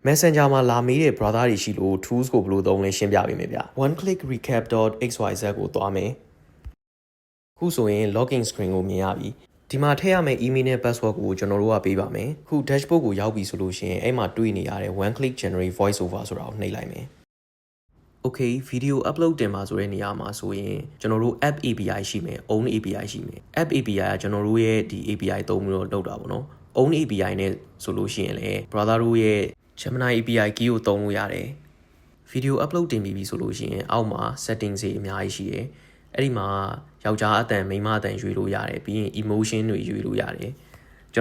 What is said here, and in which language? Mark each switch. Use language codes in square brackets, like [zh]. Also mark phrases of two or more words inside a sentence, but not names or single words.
[my] Messenger မှာလာမေးတဲ့ brother တွေရှိလို့ tools ကိုဘယ်လိုသုံးလဲရှင်းပြပေးမယ်ဗျ oneclickrecap.xyz ကိုသွားမယ်ခုဆိုရင် [en] login screen [my] ကိုမြင်ရပြီဒီမှာထည့်ရမယ့် email နဲ့ password ကိုကျွန်တော်တို့ကပေးပါမယ်ခု dashboard ကိုရောက်ပြီဆိုလို့ရှိရင်အဲ့မှာတွေ့နေရတဲ့ [en] one click generate voice over [my] ဆိုတာကိုနှိပ်လိုက်မယ် Okay [en] video upload [my] တင်ပါဆိုတဲ့နေရာမှာဆိုရင်ကျွန်တော်တို့ [en] app API [my] ရှိမယ် [en] own API [my] ရှိမယ် [en] app API [my] ကကျွန်တော်တို့ရဲ့ဒီ API သုံးပြီးတော့လုပ်တာပေါ့နော် [en] own API [my] နဲ့ဆိုလို့ရှိရင်လည်း brother တို့ရဲ့ [en] Gemini API key [my] ကို သုံးလို့ရတယ် [en] video upload [my] တင်ပြီးဆိုလို့ရှိရင်အောက်မှာ settings တွေအများကြီးရှိတယ်အဲ့ဒီမှာယောက်ျားအတန်မိန်းမအတန်ရွေးလို့ရတယ်ပြီးရင် emotion တွေရွေးလို့ရတယ်ကျွန်